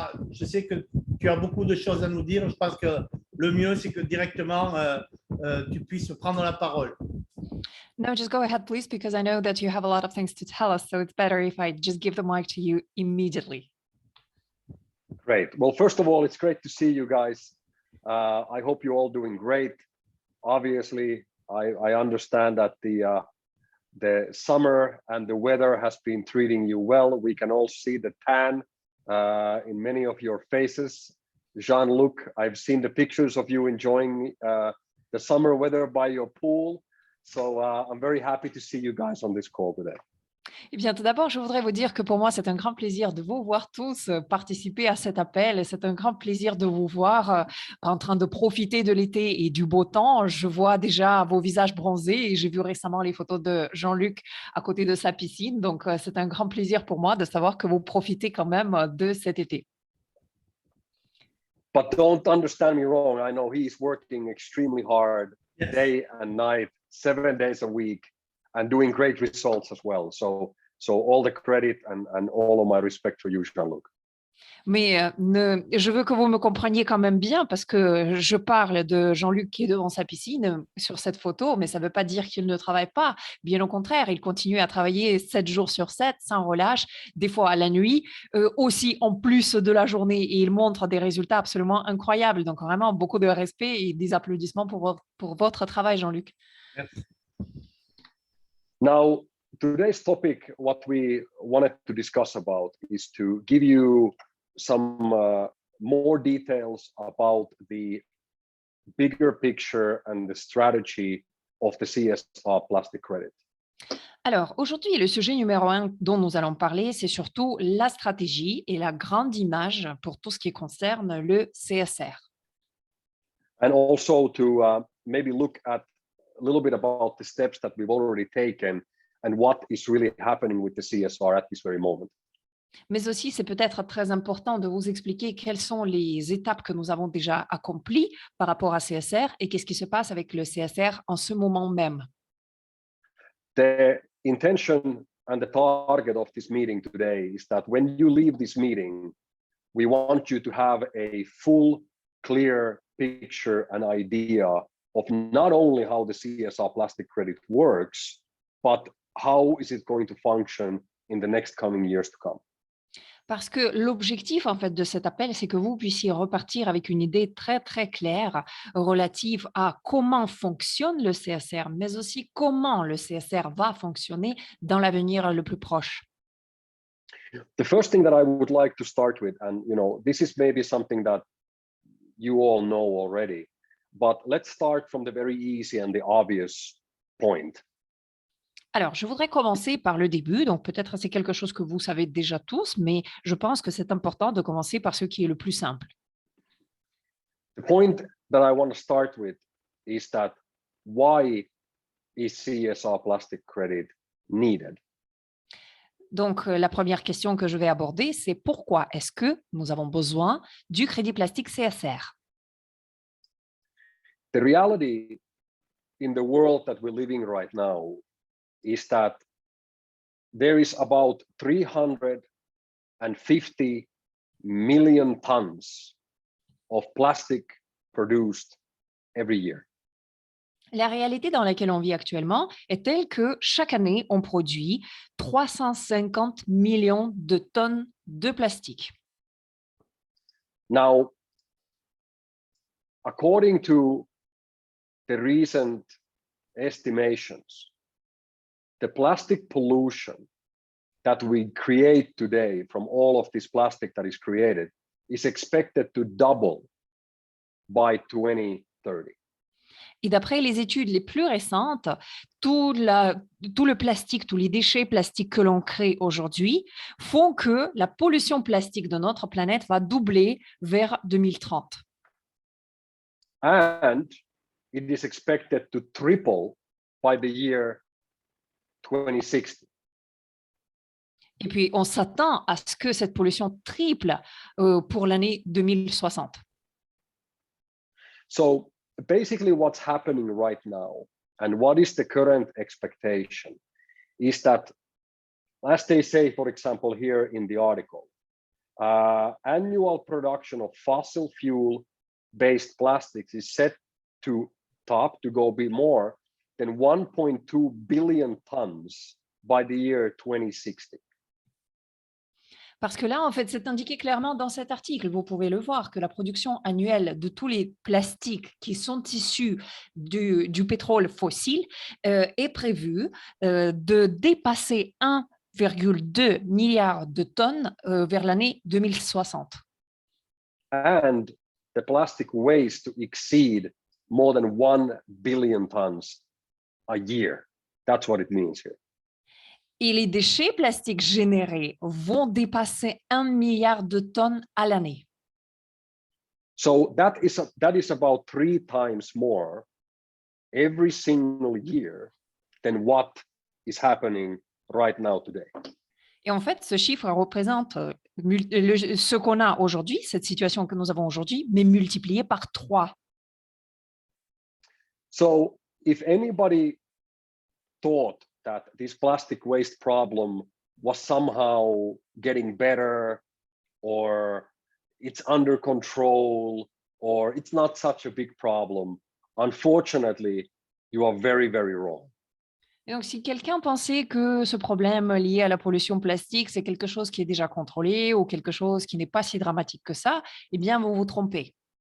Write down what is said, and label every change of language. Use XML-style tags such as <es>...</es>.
<fr>Je sais que tu as beaucoup de choses à nous dire. Je pense que le mieux, c'est que directement, tu puisses prendre la parole.</fr> <en>No, just go ahead, please, because I know that you have a lot of things to tell us, so it's better if I just give the mic to you immediately. Great. Well, first of all, it's great to see you guys. I hope you're all doing great. Obviously, I understand that the summer and the weather has been treating you well. We can all see the tan in many of your faces. Jean-Luc, I've seen the pictures of you enjoying the summer weather by your pool. So I'm very happy to see you guys on this call today.</en> <fr>Eh bien, tout d'abord, je voudrais vous dire que pour moi, c'est un grand plaisir de vous voir tous participer à cet appel, et c'est un grand plaisir de vous voir en train de profiter de l'été et du beau temps. Je vois déjà vos visages bronzés, et j'ai vu récemment les photos de Jean-Luc à côté de sa piscine. Donc, c'est un grand plaisir pour moi de savoir que vous profitez quand même de cet été.</fr> <en>But don't understand me wrong. I know he's working extremely hard, Yes. day and night, 7 days a week, and doing great results as well. So all the credit and all of my respect for you, Jean-Luc.</en> <fr>Mais je veux que vous me compreniez quand même bien, parce que je parle de Jean-Luc qui est devant sa piscine sur cette photo, mais ça ne veut pas dire qu'il ne travaille pas. Bien au contraire, il continue à travailler 7 jours sur 7, sans relâche, des fois à la nuit, aussi en plus de la journée, et il montre des résultats absolument incroyables. Donc vraiment, beaucoup de respect et des applaudissements pour votre travail, Jean-Luc. Merci.</fr> <en>Now, today's topic, what we wanted to discuss about is to give you some more details about the bigger picture and the strategy of the CSR plastic credit.</en> <fr>Alors, aujourd'hui, le sujet numéro 1 dont nous allons parler, c'est surtout la stratégie et la grande image pour tout ce qui concerne le CSR.</fr> <en>And also to maybe look at a little bit about the steps that we've already taken and what is really happening with the CSR at this very moment.</en> <fr>Mais aussi, c'est peut-être très important de vous expliquer quelles sont les étapes que nous avons déjà accomplies par rapport à CSR et qu'est-ce qui se passe avec le CSR en ce moment même.</fr> <en>The intention and the target of this meeting today is that when you leave this meeting, we want you to have a full, clear picture and idea of not only how the CSR plastic credit works, but how is it going to function in the next coming years to come.</en> <fr>Parce que l'objectif en fait de cet appel, c'est que vous puissiez repartir avec une idée très très claire relative à comment fonctionne le CSR, mais aussi comment le CSR va fonctionner dans l'avenir le plus proche.</fr> <en>The first thing that I would like to start with, and this is maybe something that you all know already, but let's start from the very easy and the obvious point.</en> <fr>Alors, je voudrais commencer par le début. Donc, peut-être c'est quelque chose que vous savez déjà tous, mais je pense que c'est important de commencer par ce qui est le plus simple.</fr> <en>The point that I want to start with is that why is CSR plastic credit needed?</en> <fr>Donc, la première question que je vais aborder, c'est pourquoi est-ce que nous avons besoin du crédit plastique CSR?</fr> <en>The reality in the world that we're living right now is that there is about 350 million tons of plastic produced every year.</en> <fr>La réalité dans laquelle on vit actuellement est telle que chaque année, on produit 350 millions de tonnes de plastique.</fr> <en>Now, according to the recent estimations, the plastic pollution that we create today from all of this plastic that is created is expected to double by 2030.</en> <fr>Et d'après les études les plus récentes, tout le plastique, tous les déchets plastiques que l'on crée aujourd'hui font que la pollution plastique de notre planète va doubler vers 2030.</fr> <en>And it is expected to triple by the year 2060.</en> <fr>Et puis, on s'attend à ce que cette pollution triple pour l'année 2060.</fr> <en>So basically what's happening right now and what is the current expectation is that, as they say, for example, here in the article, annual production of fossil fuel-based plastics is set to top to go be more than 1.2 billion tons by the year 2060.</en> <fr>Parce que là, en fait, c'est indiqué clairement dans cet article, vous pouvez le voir, que la production annuelle de tous les plastiques qui sont issus du pétrole fossile est prévue de dépasser 1,2 milliard de tonnes vers l'année 2060.</fr> <en>And the plastic waste to exceed more than 1 billion tons a year. That's what it means here.</en> <fr>Et les déchets plastiques générés vont dépasser 1 milliard de tonnes à l'année.</fr> <en>So that is about 3 times more every single year than what is happening right now today.</en> <fr>Et en fait, ce chiffre représente ce qu'on a aujourd'hui, cette situation que nous avons aujourd'hui, mais multiplié par 3.</fr> <en>So if anybody thought that this plastic waste problem was somehow getting better, or it's under control, or it's not such a big problem, unfortunately, you are very, very wrong.</en> <fr>Et donc, si quelqu'un pensait que ce problème lié à la pollution plastique, c'est quelque chose qui est déjà contrôlé ou quelque chose qui n'est pas si dramatique que ça, eh bien, vous vous trompez.</fr>